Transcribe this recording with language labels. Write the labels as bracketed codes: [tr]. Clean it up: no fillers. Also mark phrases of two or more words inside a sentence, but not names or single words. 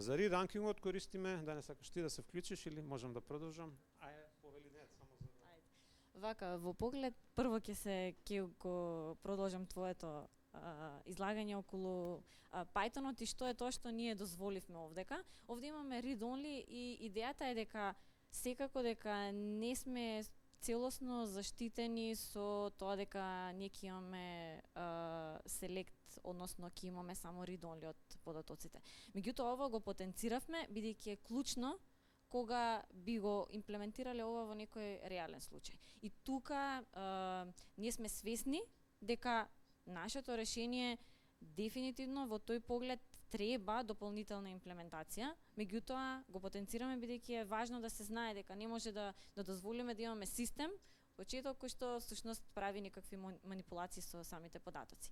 [mk] За ранкингот користиме, да не сакаш ти да се вклучиш или можам да продолжам? Ајде, повели не, само за Вака, во поглед, прво ќе го продолжам твоето излагање околу Pythonот и што е тоа што ние дозволивме овдека. Овде имаме [en] read-only [mk] и идејата е дека секако дека не сме целосно заштитени со тоа дека ние ќе имаме select, односно ќе имаме само [en] read-only [mk] од податоците. Меѓутоа ова го потенциравме бидејќи е клучно кога би го имплементирале ова во некој реален случај. И тука ние сме свесни дека нашето решение дефинитивно во тој поглед треба дополнителна имплементација, меѓутоа го потенцираме бидејќи е важно да се знае дека не може да дозволиме да имаме систем почеток кој што всушност прави некакви манипулации со самите податоци.